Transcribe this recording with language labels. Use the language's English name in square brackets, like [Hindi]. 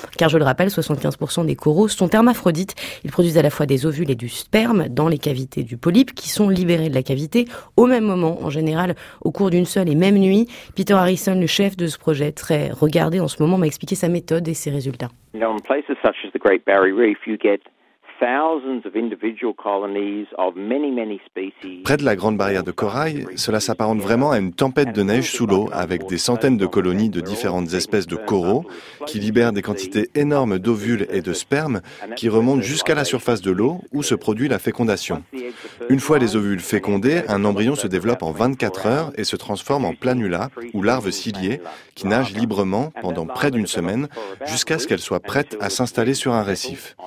[French] Car je le rappelle, 75% des coraux sont hermaphrodites. Ils produisent à la fois des ovules et du sperme dans les cavités du polype, qui sont libérés de la cavité au même moment, en général au cours d'une seule et même nuit. Peter Harrison, le chef de ce projet très regardé en ce moment, m'a expliqué sa méthode et ses résultats. [English] You know, in places such as the Great Barrier Reef, you get thousands of individual colonies of many, many species. [French] Près de la Grande Barrière de Corail, cela s'apparente vraiment à une tempête de neige sous l'eau, avec des centaines de colonies de différentes espèces de coraux qui libèrent des quantités énormes d'ovules et de sperme qui remontent jusqu'à la surface de l'eau où se produit la fécondation. Une fois les ovules fécondés, un embryon se développe en 24 heures et se transforme en planula ou larve ciliée qui nage librement pendant près d'une semaine jusqu'à ce qu'elle soit prête à s'installer sur un récif.